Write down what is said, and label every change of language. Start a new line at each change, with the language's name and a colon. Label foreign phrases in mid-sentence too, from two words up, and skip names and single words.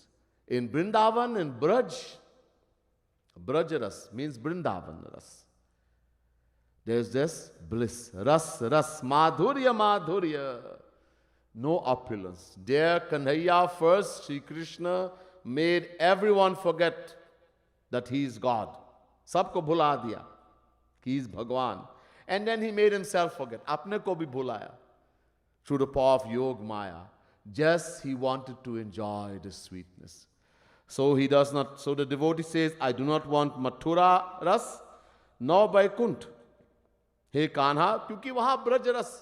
English: In Vrindavan, in Braj, Brajaras means Vrindavan Ras. There's this bliss. Ras, madhurya. No opulence. There, Kanhaiya first, Shri Krishna made everyone forget that he is God.
Hindi: सबको भुला दिया कि
English: he is
Hindi: Bhagwan.
English: And then he made himself forget.
Hindi: अपने को भी भुलाया.
English: Through the power of Yog Maya. Just he wanted to enjoy the sweetness. So he does not, so the devotee says, I do not want Mathura Ras, nor Vaikunt.
Hindi: हे कान्हा, क्योंकि वहाँ ब्रज रस.